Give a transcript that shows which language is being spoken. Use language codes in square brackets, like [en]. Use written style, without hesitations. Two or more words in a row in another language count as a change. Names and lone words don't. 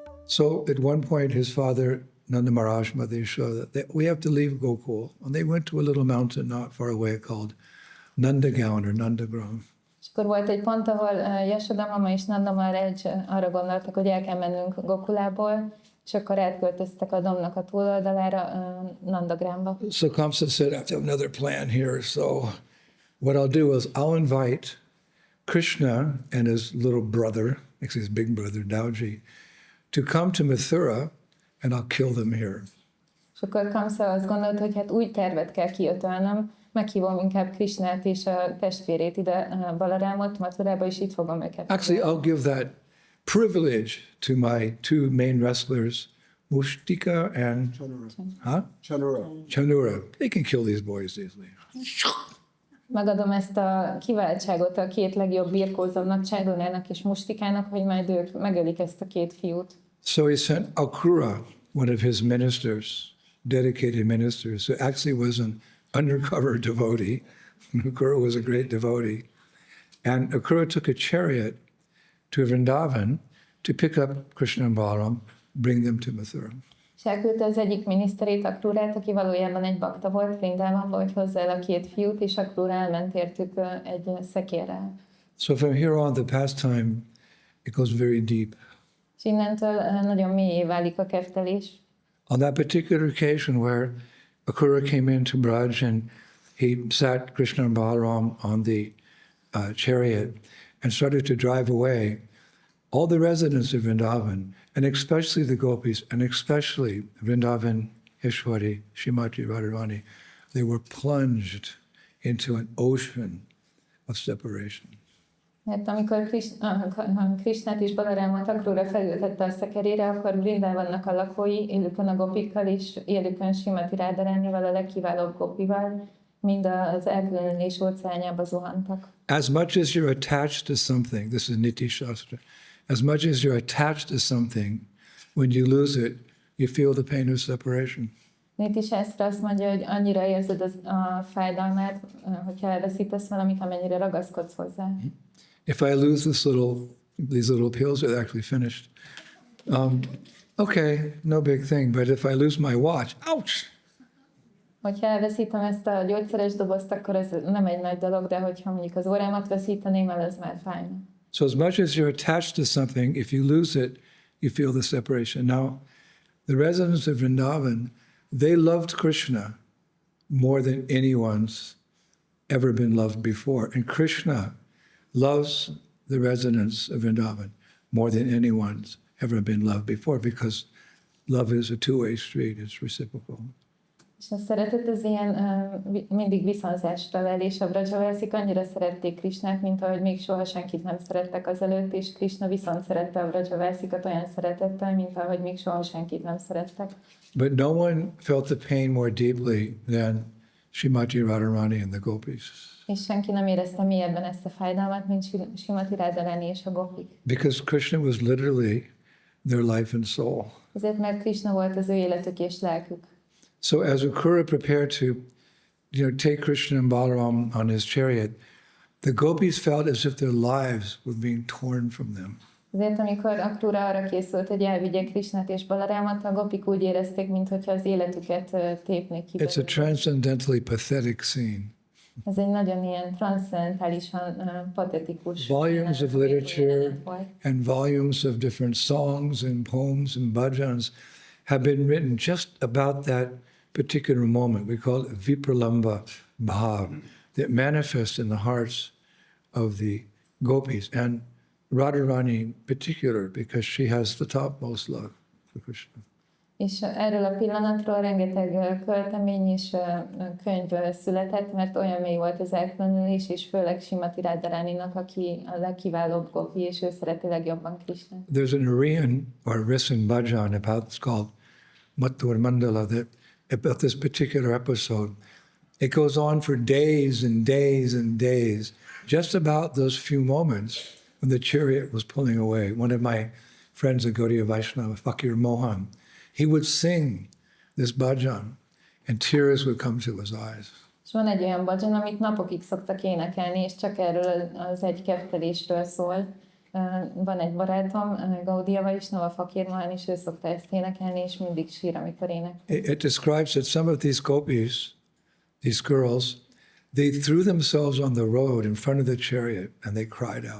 [en] So at one point his father, Nanda Maharaj, they showed that we have to leave Gokul. And they went to a little mountain not far away called Nandagaon or Nandagram. [hu] És akkor volt egy pont, ahol Yashoda mama és Nanda Maharaj arra gondoltak, hogy el kell mennünk Gokulából, és akkor átköltöztek a dombnak a túloldalára, Nandagramba. [en] So Kamsa said, I have to have another plan here. So what I'll do is I'll invite Krishna and his little brother, actually his big brother, Dauji, to come to Mathura, and I'll kill them here. [hu] És akkor Kamsa azt gondolt, hogy hát új tervet kell kiötölnöm, meghívom inkább Krishnát és a testvérét ide, Balarámot, Mathurába, és itt fogom őket. [en] Actually, I'll give that privilege to my two main wrestlers, Mushtika and Chanura. They can kill these boys easily. [hu] Megadom ezt a kiváltságot a két legjobb birkózónak, Csádunának és Mustikának, hogy majd ők megölik ezt a két fiút. [en] So he sent Akrura, one of his ministers, dedicated ministers, who actually was an undercover devotee. Akrura was a great devotee. And Akrura took a chariot to Vrindavan to pick up Krishna and Balaram, bring them to Mathura. [hu] És elküldte az egyik miniszterét, Akrurát, aki valójában egy bakta volt, Vrindavanba, hogy hozzá el a két fiút, és Akrura elment értük egy szekérrel. [en] So from here on, the pastime, it goes very deep. [hu] És innentől nagyon mélyé válik a keftelés. [en] On that particular occasion where Akrura came into Braj and he sat Krishna and Balaram on the chariot and started to drive away, all the residents of Vrindavan, and especially the gopis, and especially Vrindavan Ishwari, Shrimati Radharani, they were plunged into an ocean of separation. [hu] Mert amikor Krishnát és Balarámot Akrura felültette a szekerére, akkor Vrindavannak a lakói, élükön a gopikkal és élükön Shrimati Radharanival, a legkiválóbb gopival, mind az elkülönülés óceánjába zuhantak. [en] As much as you're attached to something, this is Niti Shastra, as much as you're attached to something, when you lose it, you feel the pain of separation. [hu] Niti Shastra azt mondja, hogy annyira érzed a fájdalmát, hogyha elveszítesz valamit, amennyire ragaszkodsz hozzá. [en] If I lose these little pills, they're actually finished. Okay, no big thing, but if I lose my watch, ouch! [hu] Hogyha elveszítem ezt a gyógyszeres dobozt, akkor ez nem egy nagy dolog, de hogyha mondjuk az órámat veszíteném el, ez már fájna. [en] So as much as you're attached to something, if you lose it, you feel the separation. Now, the residents of Vrindavan, they loved Krishna more than anyone's ever been loved before. And Krishna loves the residents of Vrindavan more than anyone's ever been loved before, because love is a two-way street, it's reciprocal. [hu] És a szeretet az ilyen mindig viszonzásra lel, és a Vrajavászik annyira szerették Krishnát, mint ahogy még soha senkit nem szerettek azelőtt, és Krishna viszont szerette a Vrajavászikat olyan szeretettel, mint ahogy még soha senkit nem szerettek. [en] But no one felt the pain more deeply than Srimati Radharani and the gopis. [hu] És senki nem érezte mélyebben ezt a fájdalmat, mint Srimati Radharani és a gopik. [en] Because Krishna was literally their life and soul. [hu] Ezért, mert Krishna volt az ő életük és lelkük. [en] So as Akrura prepared to, take Krishna and Balaram on his chariot, the gopis felt as if their lives were being torn from them. [hu] Ezért, amikor Akrura arra készült, hogy elvigye Krishnát és Balarámot, a gopik úgy érezték, mintha az életüket tépnék ki. [en] It's a transcendently pathetic scene. [hu] Ez egy nagyon ilyen transzcendentálisan patetikus. [en] Volumes of literature and volumes of different songs and poems and bhajans have been written just about that particular moment. We call it [sa] Vipralamba Bhav, [en] that manifests in the hearts of the gopis, and Radharani in particular, because she has the topmost love for Krishna. [hu] És erről a pillanatról rengeteg költemény és könyv született, mert olyan mély volt az elkülönülés, és főleg Srimati Radharaninak, aki a legkiválóbb gopi, és ő szereti legjobban Krishnát. [en] There's an Aryan or written bhajan it's called Mathura Mandala, about this particular episode. It goes on for days and days and days, just about those few moments when the chariot was pulling away. One of my friends at Gaudiya Vaishnava, Fakir Mohan, he would sing this bhajan, and tears would come to his eyes. [hu] És van egy olyan bhajan, amit napokig szoktak énekelni, és csak erről az egy keftelésről szól, van egy barátom, Gaudia Vaisnava Fakir Mohan, és ő szokta ezt énekelni, és mindig sír, amikor énekel. [en] It describes that some of these gopis, these girls, they threw themselves on the road in front of the chariot and they cried out.